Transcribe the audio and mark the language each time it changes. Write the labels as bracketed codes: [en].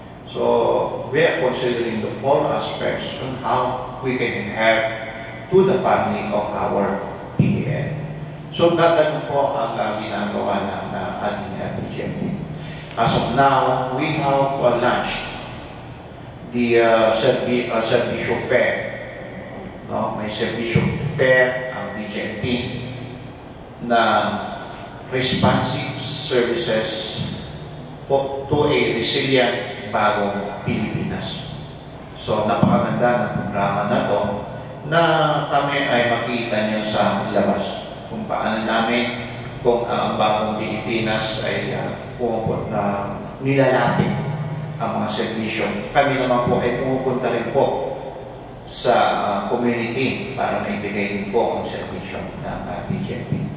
[en] So we are considering the all aspects on how we can help to the family of our PDL. [tl] So gagano po ang ginagawa ng ating BGMP. [en] As of now, we have launched the Servicio Fair. No? [tl] May Servicio Fair ang BGMP na [en] responsive services to a resilient [tl] bagong Pilipinas. So, napakaganda ng programa na to na kami ay makita nyo sa labas kung paano namin kung ang bagong Pilipinas ay pumupunta na nilalapit ang mga servisyo. Kami naman po ay pumupunta rin po sa community para maibigay din po ang servisyo ng BGMP.